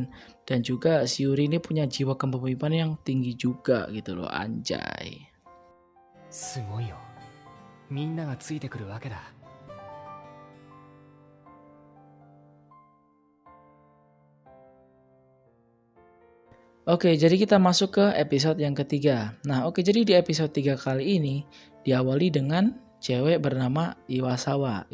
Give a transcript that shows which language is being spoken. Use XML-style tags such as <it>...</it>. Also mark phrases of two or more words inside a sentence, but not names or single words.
<id>Dan juga si Yuri ini punya jiwa kepemimpinan yang tinggi juga gitu loh, anjay.</id> <ja>すごいよみんながついてくるわけだ</ja> <id>Oke, jadi kita masuk ke episode yang ketiga. Nah, oke, jadi di episode 3 kali ini diawali dengan cewek bernama Iwasawa.</id>